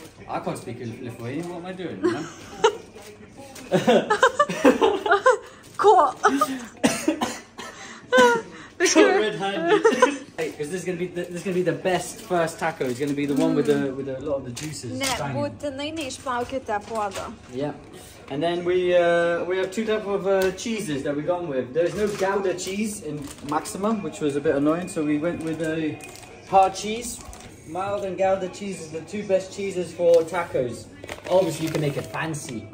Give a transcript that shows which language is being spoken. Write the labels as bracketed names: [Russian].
[English] I can't speak Lithuanian, what am I doing, you know? Cool. Red-handed. Because this is gonna be the best first taco. It's gonna be the one with a lot of the juices. [Lithuanian] Ne, būtinai neišplaukite puodo. [English] Yeah. And then we have two types of cheeses that we've gone with. There's no Gouda cheese in Maxima, which was a bit annoying, so we went with a hard cheese. Mild and Gouda cheese is the two best cheeses for tacos. Obviously, you can make it fancy.